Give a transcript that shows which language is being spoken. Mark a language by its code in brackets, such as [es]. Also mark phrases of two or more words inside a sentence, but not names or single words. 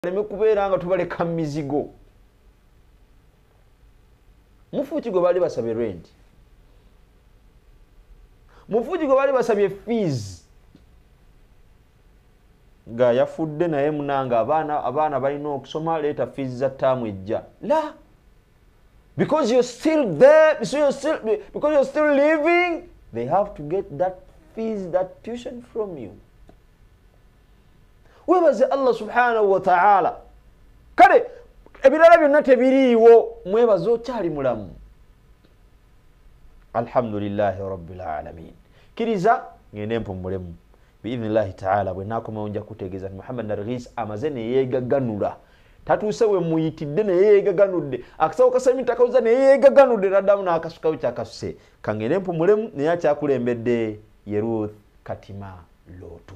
[lg] Leme kubeera nga tubaleka mizigo. Mufuuki gwe bali basabye rent. Mufuuki gwe bali basabye fees. Nga yafudde naye munanga abaana balina okusoma leeta fees za ttaamu ejja. La. [en] Because you're still there, because you're still living, they have to get that fees, that tuition from you. [lg] Webaze [ar] الله سبحانه وتعالى. [lg] Kale ebirala byonna tebiriiwo, mwebaze okyali mulamu. [ar] الحمد لله رب العالمين. [lg] Kiriza ngende mpummulemu [ar] بإذن الله تعالى [lg] bwe nakomawo nja kutegeeza Muhammad Nargis amaze ne yeegaganula. Tatuuse we muyitidde ne yeegaganudde. Akasawo kasemi takawuza ne yeegaganudde raddamu n'akasukawo kyakasuse. Kangende mpummulemu naye akyakulembedde ye Ruth Katima Lootu.